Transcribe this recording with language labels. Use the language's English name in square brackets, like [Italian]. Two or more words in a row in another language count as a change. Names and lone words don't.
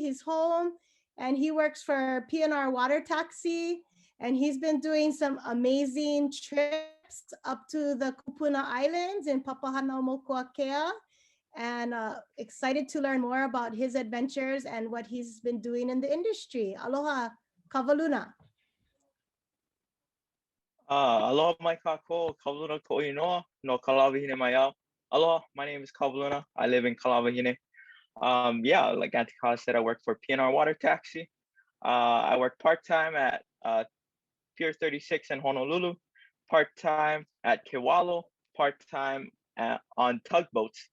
[English] He's home, and he works for PNR Water Taxi, and he's been doing some amazing trips up to the Kupuna Islands in Papahanaumokuakea, and excited to learn more about his adventures and what he's been doing in the industry. Aloha, Kavaluna. [Hawaiian] Aloha mai kako, Kavaluna ko inoa, no Kalavahine mai. [English] Aloha, my name is Kavaluna. I live in Kalavahine. Yeah, like Auntie Kala said, I work for PNR Water Taxi. I work part-time at Pier 36 in Honolulu, part-time at Kewalo, part-time on tugboats.